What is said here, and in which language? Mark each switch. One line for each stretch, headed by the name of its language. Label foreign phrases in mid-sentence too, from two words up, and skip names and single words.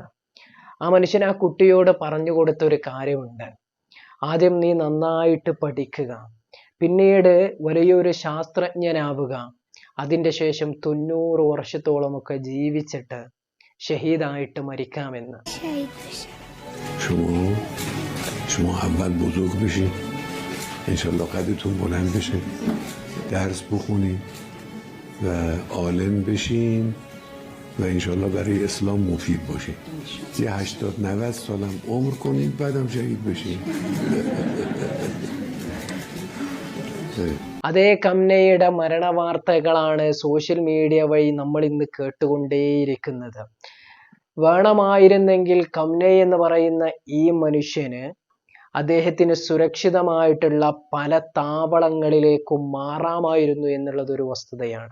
Malayalam: ആ മനുഷ്യൻ ആ കുട്ടിയോട് പറഞ്ഞു കൊടുത്ത ഒരു കാര്യമുണ്ട്. ആദ്യം നീ നന്നായിട്ട് പഠിക്കുക, പിന്നീട് വലിയൊരു ശാസ്ത്രജ്ഞനാവുക, അതിൻ്റെ ശേഷം 90 വർഷത്തോളമൊക്കെ ജീവിച്ചിട്ട് ഷഹീദായിട്ട് മരിക്കാമെന്ന്.
Persian: شما اول بزرگ بشین، انشالله قدرتون بلند بشه، درس بخونین و عالم بشین و انشالله برای اسلام مفید باشین. یه 80-90 سالم عمر کنین بعدم شهید بشین.
Malayalam: അതേ കംനയുടെ മരണവാർത്തകളാണ്
English: social media
Malayalam: വഴി നമ്മൾ ഇന്ന് കേട്ടുകൊണ്ടേയിരിക്കുന്നത്. വേണമായിരുന്നെങ്കിൽ കംന എന്ന് പറയുന്ന ഈ മനുഷ്യന് അദ്ദേഹത്തിന് സുരക്ഷിതമായിട്ടുള്ള പല താവളങ്ങളിലേക്കും മാറാമായിരുന്നു എന്നുള്ളത് ഒരു വസ്തുതയാണ്.